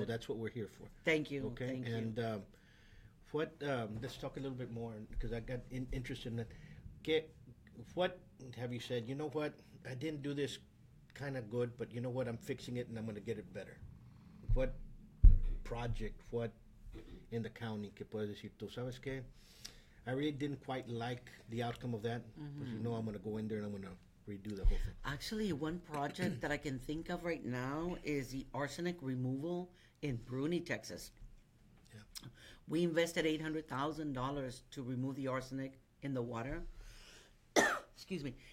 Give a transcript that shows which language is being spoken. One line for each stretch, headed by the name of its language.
English: So that's what we're here for. Thank you. Okay. Thank and you. let's talk a little bit more, because I got interested in that. What have you said? You know what? I didn't do this kind of good, but you know what? I'm fixing it, and I'm going to get it better. What project? What in the county
Spanish: que puedes decir tú? ¿Sabes qué?
English: I really didn't quite like the outcome of that, but I'm going to go in there and I'm going to redo the whole thing. Actually, one project that I can think of right now is the arsenic removal in Bruni, Texas. Yeah. We invested $800,000 to remove the arsenic in the water. Excuse me.